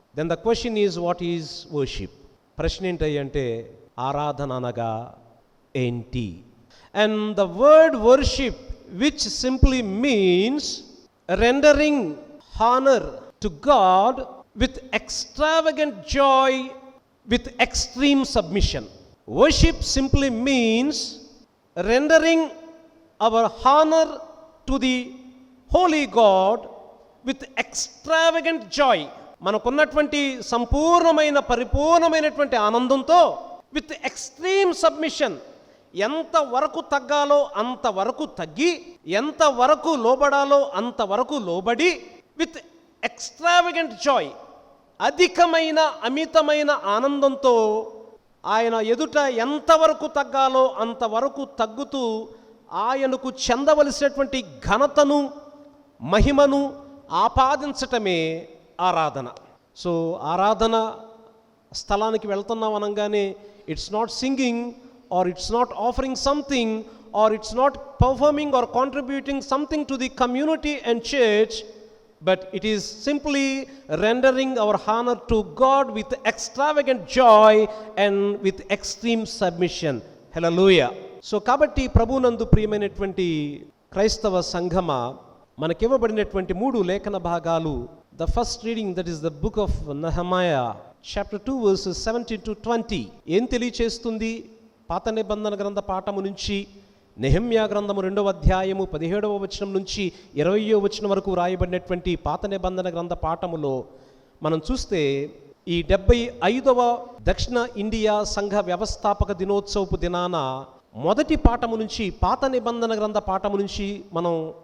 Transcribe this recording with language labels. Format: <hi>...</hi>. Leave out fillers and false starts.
<en>Then the question is what is worship?</en> <te>ప్రశ్న ఏంటంటే ఆరాధన అనగా ఏంటి?</te> <en>And the word worship which simply means rendering honour to God with extravagant joy with extreme submission. Worship simply means rendering our honor to the holy God with extravagant joy.</en> <te>మనకున్నటువంటి సంపూర్ణమైన పరిపూర్ణమైనటువంటి ఆనందంతో,</te> <en>with extreme submission,</en> <te>ఎంత వరకు తగ్గాలో అంతవరకు తగ్గి, ఎంత వరకు లోబడాలో అంతవరకు లోబడి,</te> <en>with extravagant joy,</en> <te>అధికమైన అమితమైన ఆనందంతో ఆయన ఎదుట ఎంతవరకు తగ్గాలో అంతవరకు తగ్గుతూ ఆయనకు చెందవలసినటువంటి ఘనతను, మహిమను ఆపాదించటమే ఆరాధన.</te> <en>so</en> <te>ఆరాధన స్థలానికి వెళ్తున్నాం అనగానే</te> <en>It's not singing, or it's not offering something, or it's not performing or contributing something to the community and church, but it is simply rendering our honor to God with extravagant joy and with extreme submission. Hallelujah.</en> <te>So కాబట్టి ప్రభునందు ప్రియమైనటువంటి క్రైస్తవ సంఘమ, మనకివ్వబడినటువంటి 3 లేఖన భాగాలు.</te> <en>The first reading, that is the book of Nehemiah, chapter 2 verses 17 to 20.</en> <te>ఏం తెలియచేస్తుంది? పాత నిబంధన గ్రంథ పాఠము నుంచి నెహెమ్యా గ్రంథము 2వ అధ్యాయము 17వ వచనం నుంచి 20వ వచనం వరకు రాయబడినటువంటి పాత నిబంధన గ్రంథ పాఠములో మనం చూస్తే, ఈ 75వ దక్షిణ ఇండియా సంఘ వ్యవస్థాపక దినోత్సవపు దినాన మొదటి పాఠము నుంచి, పాత నిబంధన గ్రంథ పాఠము నుంచి మనం</te>